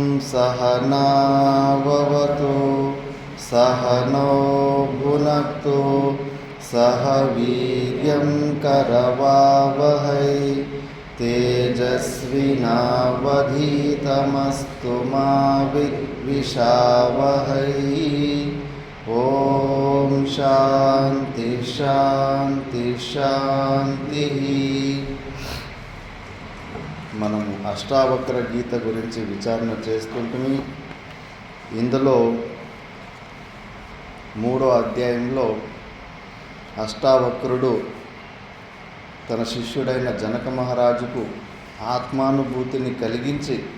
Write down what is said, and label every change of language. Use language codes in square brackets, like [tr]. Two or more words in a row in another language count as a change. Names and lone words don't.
[sa] सहनाववतु सहनो भुनक्तु सह वीर्यं करवावहै तेजस्विनावधीतमस्तु मा विद्विषावहै। ఓం శాంతి శాంతి శాంతి. [te] మనము అష్టావక్ర గీత గురించి విచారణ చేస్తుంటే ఇందులో 3వ అధ్యాయంలో అష్టావక్రుడు తన శిష్యుడైన జనక మహారాజుకు ఆత్మానుభూతిని కలిగించి